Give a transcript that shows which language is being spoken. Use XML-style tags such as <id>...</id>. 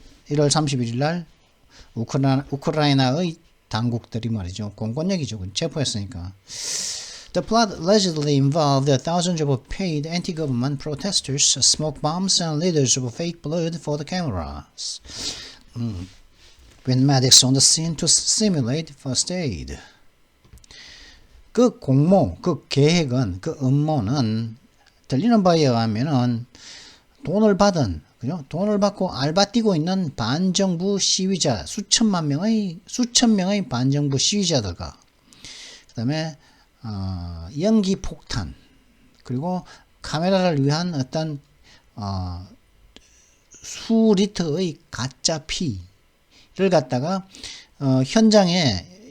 <ko>1월 31일 날 우크라이나의 당국들이 말이죠. 공권력이죠. 체포했으니까.</ko> <en>The plot allegedly involved thousands of paid anti-government protesters, smoke bombs, and liters of fake blood for the cameras. When medics on the scene to simulate first aid.</en> <ko>그 계획은, 그 음모는 들리는 바에 의하면은 돈을 받고 알바 뛰고 있는 반정부 시위자, 수천 명의 반정부 시위자들과 그다음에 연기 폭탄, 그리고 카메라를 위한 어떤 수리터의 가짜 피를 갖다가 현장에</ko>